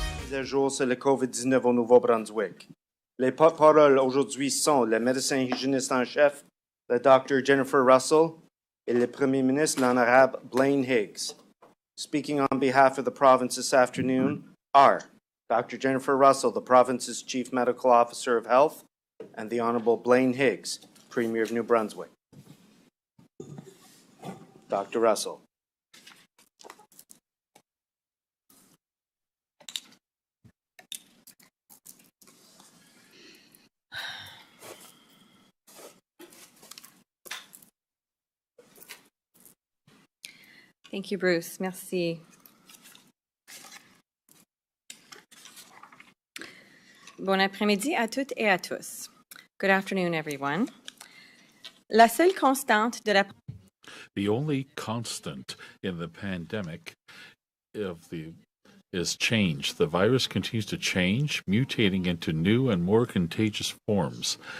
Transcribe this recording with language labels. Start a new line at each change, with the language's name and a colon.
French: de jour sur le COVID-19 au Nouveau-Brunswick. Les porte-paroles aujourd'hui sont le médecin hygiéniste en chef, le Dr. Jennifer Russell, et le Premier ministre, l'Honorable Blaine Higgs.
English: Speaking on behalf of the province this afternoon are Dr. Jennifer Russell, the province's Chief Medical Officer of Health, and the Honorable Blaine Higgs, Premier of New Brunswick. Dr. Russell. Thank you, Bruce. Merci.
French: Bon après-midi à toutes et à tous.
English: Good afternoon, everyone.
French: La seule constante de la...
English: The only constant in the pandemic is change. The virus continues to change, mutating into new and more contagious forms.